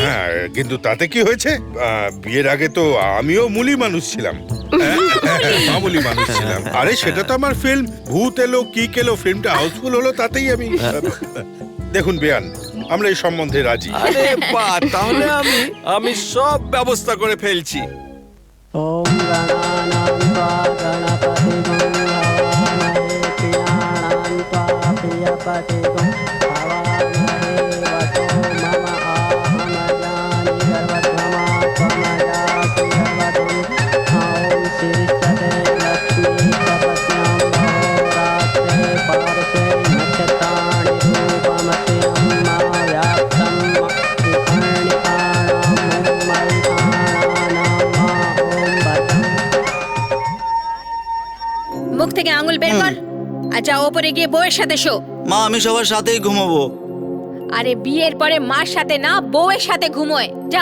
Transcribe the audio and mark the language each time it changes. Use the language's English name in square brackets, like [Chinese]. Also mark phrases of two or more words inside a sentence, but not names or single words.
[Bangla] হ্যাঁ, কিন্তু তাতে কি হয়েছে, বিয়ের আগে তো আমিও মুলি মানুষ ছিলাম। মামুলি মানুষ ছিলাম। আরে সেটা তো আমার ফিল্ম ভূত এলো কি কেলো, ফিল্মটা হাউসফুল হলো, তাতেই আমি। দেখুন বেয়ান, আমরা এই সম্বন্ধে রাজি। আরে বাহ, তাহলে আমি সব ব্যবস্থা করে ফেলছি। [Sanskrit] ओम गणानां त्वा गणपतिगुं हवामहे प्रियाणां त्वा प्रियपतिगुं हवामहे वसो मम आहमजानि गर्वत्वमा त्वमजाति गर्वतुं ॐ शीर्षते लक्ष्मी तपस्यां रात्रे पार्श्वे नक्षत्राणि रूपमस्यं व्याप्तं [Bangla] মুখ থেকে আঙুল বের কর আর যা ওপরে গিয়ে বউয়ের সাথে শো। মা, আমি সবার সাথেই ঘুমাবো। আরে বিয়ের পরে মার সাথে না, বউয়ের সাথে ঘুমোয়, যা।